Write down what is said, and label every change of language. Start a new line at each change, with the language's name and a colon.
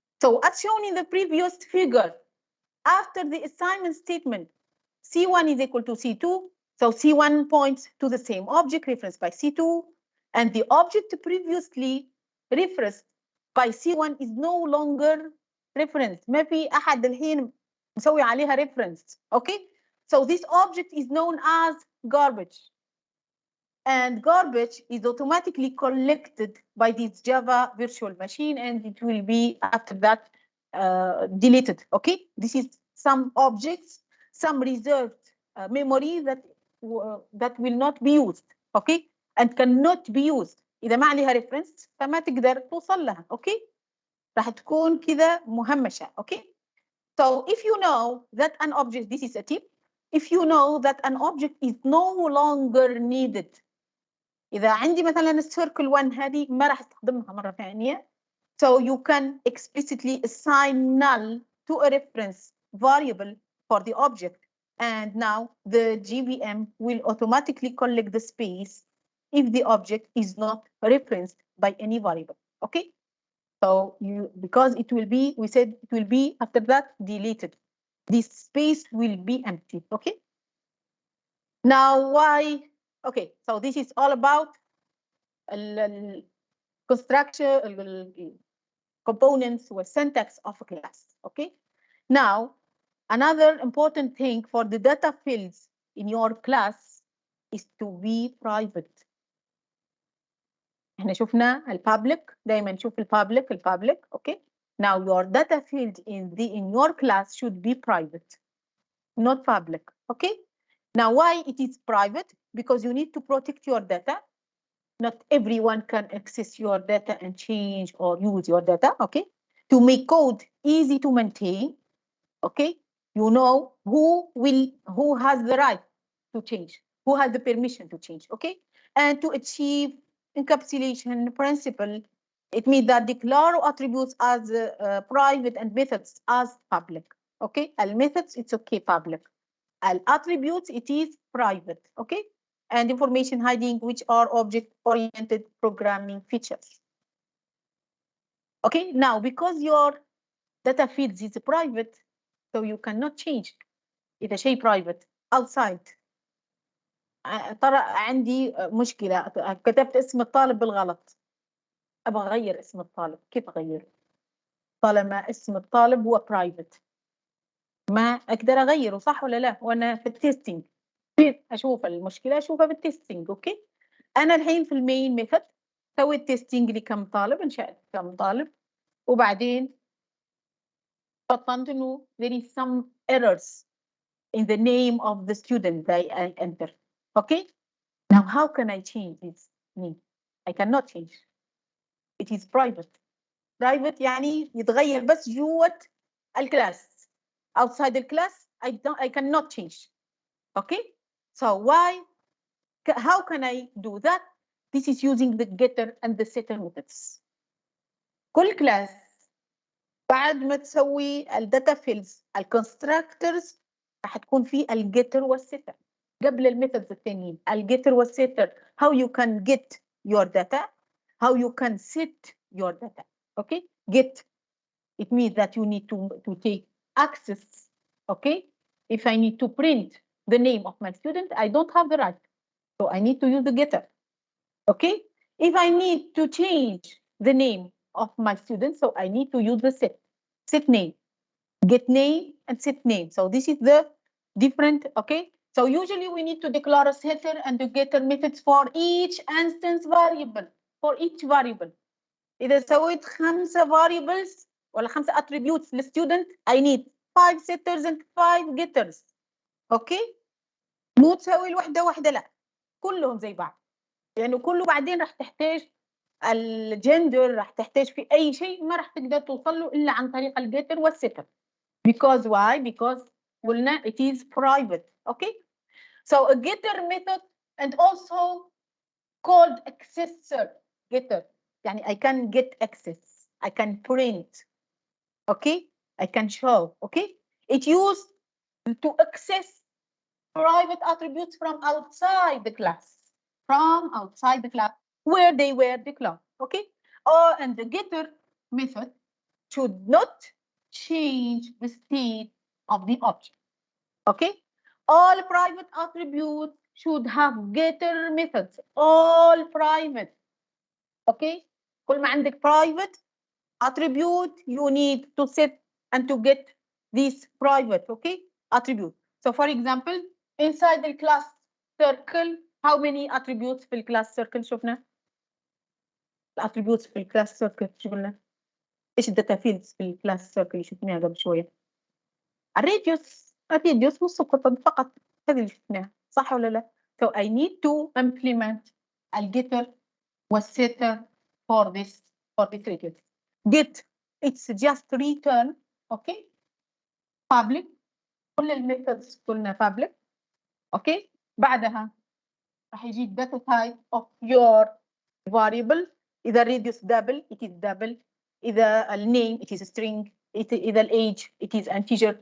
English: So as shown in the previous figure, after the assignment statement, C1 is equal to C2. So C1 points to the same object referenced by C2, and the object previously referenced by C1 is no longer referenced.
Arabic: ما في أحد الحين مسوي عليها reference.
English: Okay, so this object is known as garbage, and garbage is automatically collected by this Java virtual machine, and it will be after that deleted. Okay, this is some objects, some reserved memory that will not be used. Okay, and cannot be used. إذا ما عليها reference فما تقدر توصل لها. Okay, راح تكون كذا مهمشة. Okay, so if you know that an object, this is a tip, if you know that an object is no longer needed,
Arabic: إذا عندي مثلا السيركل 1 هذه ما راح استخدمها مرة ثانية,
English: so you can explicitly assign null to a reference variable for the object, and now the GBM will automatically collect the space if the object is not referenced by any variable. Okay, so because it will be, we said it will be after that deleted. This space will be empty. Okay, now why? Okay, so this is all about construction, components or syntax of a class. Okay, now another important thing for the data fields in your class, is to be private.
Arabic: احنا شفنا البابليك، دايما نشوف البابليك.
English: Okay. Now your data field in your class should be private, not public. Okay. Now why it is private? Because you need to protect your data. Not everyone can access your data and change or use your data. Okay. To make code easy to maintain. Okay. You know who has the right to change, who has the permission to change. Okay. And to achieve encapsulation principle, it means that declare attributes as private and methods as public. Okay. Al methods, it's okay, public. Al attributes, it is private. Okay. And information hiding, which are object-oriented programming features. Okay. Now, because your data fields is private, so you cannot change
Arabic: إذا شيء
English: private outside.
Arabic: ترى عندي مشكلة، كتبت اسم الطالب بالغلط، أبغى أغير اسم الطالب، كيف أغيره؟ طالما اسم الطالب هو private ما أقدر أغيره، صح ولا لا؟ وأنا في التيستينج كيف أشوف المشكلة؟ أشوفها بالتيستينج. أوكي. أنا الحين في المين ميثود سويت تيستينج لكم طالب، انشأت كم طالب، وبعدين فطنت إنه
English: there is some errors in the name of the student that I enter. Okay. Now how can I change this name? I cannot change. It is private.
Arabic: Private يعني يتغير بس جوة الكلاس.
English: Outside the class, I cannot change. Okay. So why? How can I do that? This is using the getter and the setter methods.
Arabic: كل كلاس بعد ما تسوي الداتا فيلز الكونستراكتورز راح تكون في الجيتر والسيتر قبل الميثودز الثانيين.
English: الجيتر والسيتر how you can get your data, how you can set your data. Okay. Get, it means that you need to take access. Okay. If I need to print the name of my student, I don't have the right, so I need to use the getter. Okay. If I need to change the name of my student, so I need to use the set name, get name and set name. So this is the different. Okay. So usually we need to declare a setter and the getter methods for each instance variable, for each variable.
Arabic: إذا سويت
English: 5 variables
Arabic: ولا
English: 5 attributes للstudent, I need 5 setters and 5 getters. Okay.
Arabic: مو تسوي الوحدة واحدة، لا كلهم زي بعض، يعني كله بعدين راح تحتاج الجندر، راح تحتاج في أي شيء ما راح تقدر توصل له إلا عن طريق الجيتر والسيتر.
English: Because why? Because
Arabic: قلنا
English: it is private. Okay. So a getter method and also called accessor getter.
Arabic: يعني
English: I can get access, I can print. Okay. I can show. Okay. It used to access private attributes from outside the class. From outside the class where they were declared. Okay. And the getter method should not change the state of the object. Okay. All private attributes should have getter methods. All private. Okay.
Arabic: كل ما عندك
English: private attribute, you need to set and to get this private. Okay. Attribute. So for example, inside the class circle, how many attributes
Arabic: في الكلاس سيركل شفنا؟ الاتريبيوتس في الكلاس سيركل شو قلنا؟ ايش الداتا فيلدز في الكلاس سيركل اللي شفناها قبل شويه؟ الراديوس والسقط فقط، هذه اللي شفناها، صح ولا لا؟
English: So I need to implement
Arabic: الجيتر والسيتر
English: for this radius. Get, it's just return. Okay. Public.
Arabic: كل الميثودز قلنا public.
English: Okay.
Arabic: بعدها راح يجي
English: data type of your variable.
Arabic: إذا
English: radius double, it is double.
Arabic: إذا النيم
English: it is string.
Arabic: إذا
English: الage it is integer.